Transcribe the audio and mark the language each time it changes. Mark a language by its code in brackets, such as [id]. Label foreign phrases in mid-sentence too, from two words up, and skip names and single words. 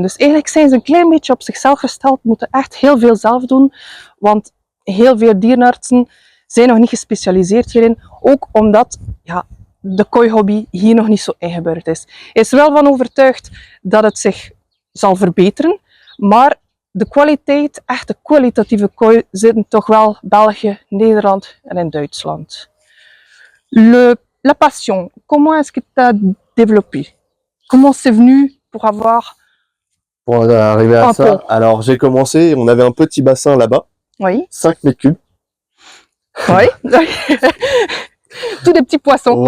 [nl] Dus eigenlijk zijn ze een klein beetje op zichzelf gesteld, moeten echt heel veel zelf doen, want heel veel dierenartsen zijn nog niet gespecialiseerd hierin, ook omdat ja, de koi-hobby hier nog niet zo ingeburgerd is. Hij is er wel van overtuigd dat het zich zal verbeteren, maar de kwaliteit, echt de kwalitatieve koi, zitten toch wel België, Nederland en in Duitsland. [fr] La passion, comment est-ce que tu as développé? Comment c'est venu pour avoir... Pour arriver à ça, pont. alors j'ai commencé, on avait un petit bassin là-bas, Oui. 5 mètres cubes. Oui. Tous des petits poissons.